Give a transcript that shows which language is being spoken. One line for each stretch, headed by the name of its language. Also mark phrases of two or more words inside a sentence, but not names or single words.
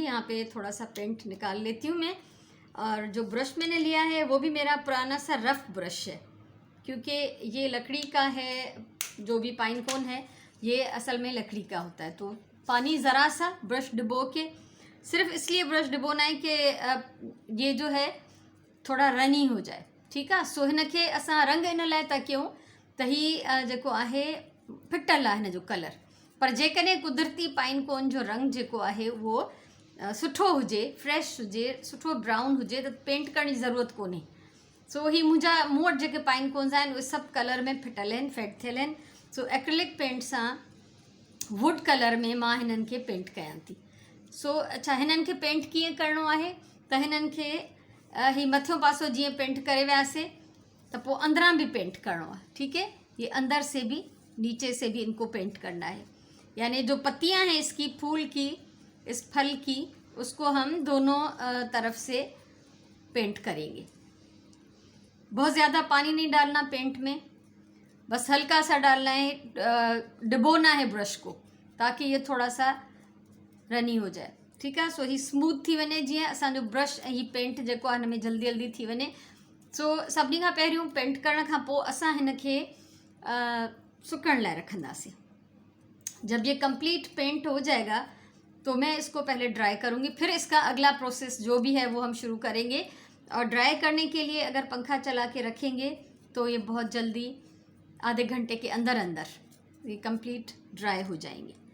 Hindi: यहाँ पे थोड़ा सा पेंट निकाल लेती हूँ मैं। और जो ब्रश मैंने लिया है वो भी मेरा पुराना सा
English: rough brush
Hindi: है, क्योंकि ये लकड़ी का है। जो भी
English: pine cone
Hindi: है ये असल में लकड़ी का होता है। तो पानी ज़रा सा ब्रश डुबो के, सिर्फ इसलिए ब्रश डुबोना है कि ये जो है थोड़ा रनी हो जाए। ठीक है,
Sindhi: सो हिन खे असां रंग इन लाइ था कयूं त ही जेको आहे फिटल आहे हिन जो कलर। पर जेकॾहिं कुदरती
English: pine cone
Sindhi: जो रंग जेको आहे उहो सुठो हुजे, फ्रेश हुजे, सुठो ब्राउन हुजे, त पेंट करण जी ज़रूरत कोन्हे। सो ही मूं वटि जेके
English: pine cones
Sindhi: आहिनि उहे सभु कलर में फिटल आहिनि, फेड थियल आहिनि। सो
English: acrylic paint
Sindhi: सां
English: wood colour
Sindhi: में मां हिननि खे पेंट कयां थी। सो अच्छा, हिननि खे पेंट कीअं करिणो आहे त हिननि खे ही मथियों पासो जीअं पेंट करे वियासीं त पोइ अंदरां भी पेंट करिणो आहे।
Hindi: ठीक है, ये अंदर से भी नीचे से भी इनको पेंट करना है। यानी जो पत्तियां हैं इसकी, फूल की, इस फल की, उसको हम दोनों तरफ से पेंट करेंगे। बहुत ज़्यादा पानी नहीं डालना पेंट में, बस हल्का सा डालना है, डुबोना है ब्रश को, ताकि ये थोड़ा सा रनी हो जाए। ठीक है,
Sindhi: सो ही स्मूथ थी वञे, जीअं असांजो ब्रश ऐं ही पेंट जेको आहे हिन में जल्दी जल्दी थी वञे। सो सभिनी खां पहिरियों पेंट करण खां पोइ असां हिन खे सुकण लाइ रखंदासीं।
Hindi: जब ये
English: complete paint
Hindi: हो जाएगा तो मैं इसको पहले ड्राई करूँगी, फिर इसका अगला प्रोसेस जो भी है वो हम शुरू करेंगे। और ड्राई करने के लिए अगर पंखा चला के रखेंगे तो ये बहुत जल्दी आधे घंटे के अंदर अंदर ये
English: complete dry
Hindi: हो जाएंगे।